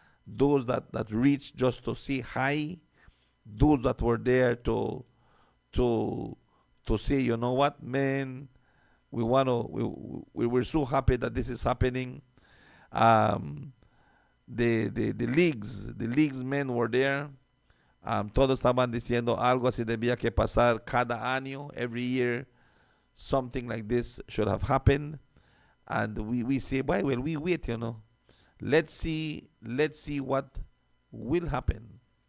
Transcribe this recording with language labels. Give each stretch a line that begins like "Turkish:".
English: Those that reached just to say hi, those that were there to say, you know what, man, we were so happy that this is happening. The leagues men were there.
Spanish: Todos estaban diciendo algo así debía que pasar cada año.
English: Every year something like this should have happened. And we say, why will we wait, Let's see what will happen.